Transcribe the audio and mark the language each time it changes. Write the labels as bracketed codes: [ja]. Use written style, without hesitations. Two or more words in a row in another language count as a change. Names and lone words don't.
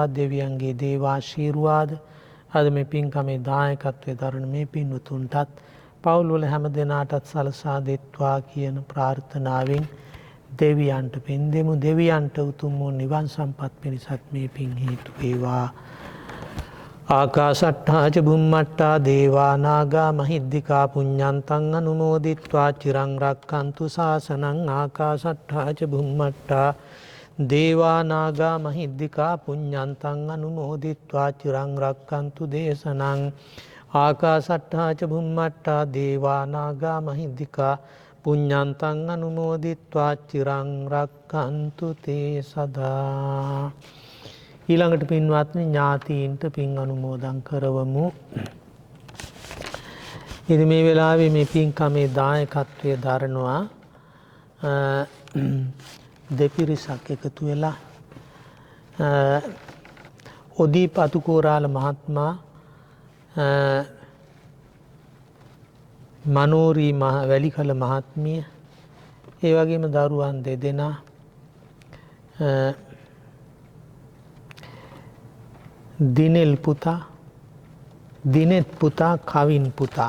[si] දෙවියන්ගේ දේවාශීර්වාද අද මේ පින්කමේ දායකත්වයේ දරන මේ පින්වතුන්ටත් පවුල් වල හැම දෙනාටත් සලසා දෙත්වා කියන ප්‍රාර්ථනාවෙන් දෙවියන්ට පින් දෙමු. දෙවියන්ට උතුම් වූ නිවන් සම්පත් පිණිසත් මේ පින් හේතු වේවා. [pi] ආකාශට්ඨා ච බුම්මට්ඨා දේවා නාග මහිද්దికා පුඤ්ඤන්තං අනුමෝදිත්වා චිරං රක්ඛන්තු ශාසනං. ආකාශට්ඨා ච බුම්මට්ඨා දේවා නාග මහිද්దికා පුඤ්ඤන්තං අනුමෝදිත්වා චිරං රක්ඛන්තු දේශනං. ආකාශට්ඨා ච බුම්මට්ඨා දේවා නාග මහිද්దికා පුඤ්ඤන්තං අනුමෝදිත්වා චිරං රක්ඛන්තු තේ සදා. [si] ඊළඟට පින්වත්නි ඥාතීන්ට පින් අනුමෝදන් කරවමු. ඉතින් මේ වෙලාවේ මේ පින්කමේ දායකත්වයේ දරනවා දෙපිරිසක් එකතු වෙලා ඔදීප් අතුකෝරාල මහත්මයා, මනෝරී වැලිකල මහත්මිය, ඒ වගේම දරුවන් දෙදෙනා, දිනෙත් පුතා කවින් පුතා.